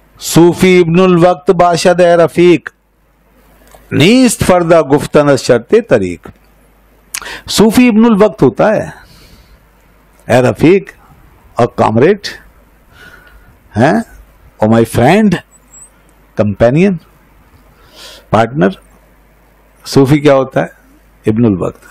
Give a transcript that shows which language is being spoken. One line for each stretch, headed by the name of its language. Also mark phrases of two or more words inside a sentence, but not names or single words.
Persian: صوفی ابن الوقت باشد اے رفیق، نیست فردہ گفتن از شرط طریق.
Urdu: صوفی ابن الوقت ہوتا ہے اے رفیق اور کامریڈ ہیں اور
English: my friend, companion, partner.
Urdu: صوفی کیا ہوتا ہے؟ ابن الوقت.